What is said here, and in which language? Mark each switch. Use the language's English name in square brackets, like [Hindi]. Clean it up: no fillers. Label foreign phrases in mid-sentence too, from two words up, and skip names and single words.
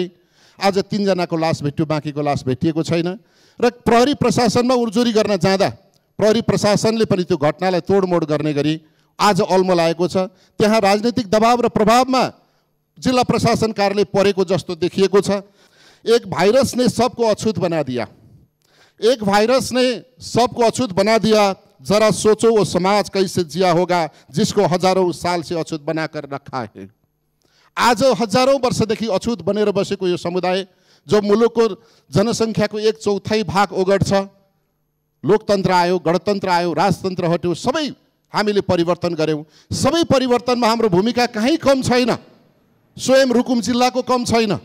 [Nepali] आज 3 जनाको लास भेट्यो, बाँकीको लास भेटिएको छैन। र प्रहरी प्रशासनमा उजुरी गर्न जाँदा प्रहरी प्रशासनले पनि त्यो घटनालाई तोडमोड गर्ने गरी आज अल्मलाएको छ। त्यहाँ राजनीतिक दबाव र प्रभावमा जिल्ला प्रशासन कार्यालय परेको जस्तो देखिएको छ। [Hindi] एक भाइरस ने सबको अछूत बना दिया, एक वायरस ने सबको अछूत बना दिया। जरा सोचो वो समाज कैसे जिया होगा जिसको हजारों साल से अछूत बनाकर रखा है। [Nepali] आज हजारौँ वर्षदेखि अछुत बनेर बसेको यो समुदाय जो मुलुकको जनसङ्ख्याको 1/4 भाग ओगट्छ, लोकतन्त्र आयो, गणतन्त्र आयो, राजतन्त्र हट्यो, सबै हामीले परिवर्तन गऱ्यौँ। सबै परिवर्तनमा हाम्रो भूमिका कहीँ कम छैन। स्वयं रुकुम जिल्लाको कम छैन।